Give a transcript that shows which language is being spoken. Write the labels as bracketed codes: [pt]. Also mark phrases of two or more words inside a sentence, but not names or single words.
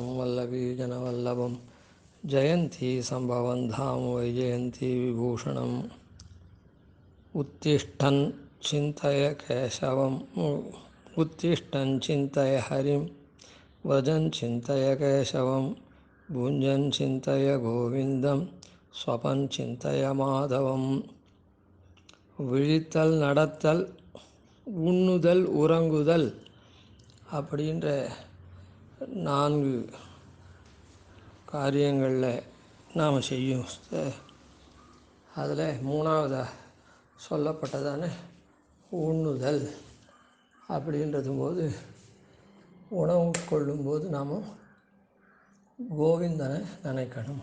[sa] वल्लवीजनवल्लभं जयन्ती सम्भवं धाम वैजयन्ती विभूषणम् उत्तिष्ठन् चिन्तय केशवम् उत्तिष्ठन् चिन्तय हरिं व्रजन् चिन्तय केशवं भुञ्जन् चिन्तय गोविन्दं स्वपन् चिन्तय மாதவம். [ta] விழித்தல் நடத்தல் உண்ணுதல் உறங்குதல் அப்படின்ற 4 காரியங்களில் நாம் செய்யும். அதில் 3வது சொல்லப்பட்டதான உண்ணுதல் அப்படின்றது போது உணவு கொள்ளும்போது நாம் கோவிந்தனை நினைக்கணும்.